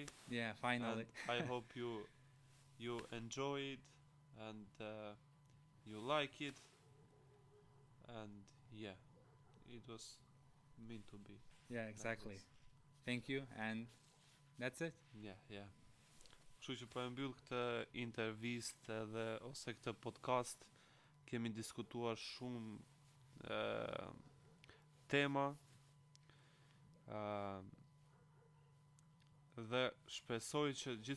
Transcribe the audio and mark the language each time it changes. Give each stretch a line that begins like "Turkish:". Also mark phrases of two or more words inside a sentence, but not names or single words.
English: Yeah, finally. And I hope you enjoy it and you like it. And yeah, it was meant to be. Yeah, exactly. this. Thank you, and that's it. Yeah, yeah.
Albanian: Kështu që po e mbyll këtë intervistë edhe ose këtë podcast, kemi diskutuar shumë tema dhe shpresoj që gjithë